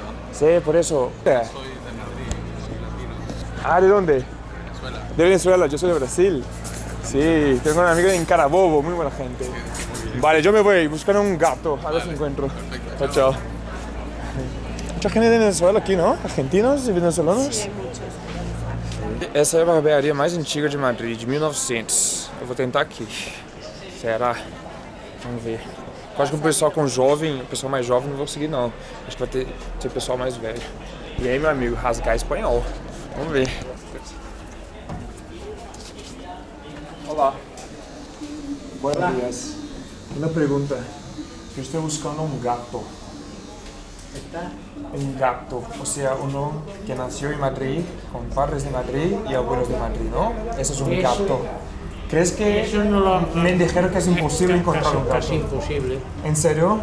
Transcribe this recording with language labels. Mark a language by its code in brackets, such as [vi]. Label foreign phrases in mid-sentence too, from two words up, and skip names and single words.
[es] Sí, por eso. Soy de Madrid, soy latino. Ah, ¿de dónde? Venezuela. De Venezuela, yo soy de Brasil. Sí, tengo un amigo en Carabobo, muy buena gente. Vale, yo me voy buscando un gato, a ver si encuentro. Chao, chao. Mucha gente de Venezuela [pt] aqui, não? Argentinos e venezuelanos? [es] Sí, hay muchos. [pt] Essa é a barbearia mais antiga de Madrid, de 1900. Eu vou tentar aqui. Será? Vamos ver. Eu acho que o pessoal com jovem, o pessoal mais jovem não vou conseguir não. Acho que vai ter pessoal mais velho. E aí, meu amigo, rasgar espanhol. Vamos ver. Olá. [es] Buenos días. [pt] Uma pergunta. Eu estou buscando um gato. [es] Un gato, o sea, uno que nació en Madrid, con padres de Madrid y abuelos de Madrid, ¿no? Eso es un Eso- gato. ¿Crees que Eso no lo han... me dijeron que es imposible encontrar un Casi gato? imposible. ¿En serio?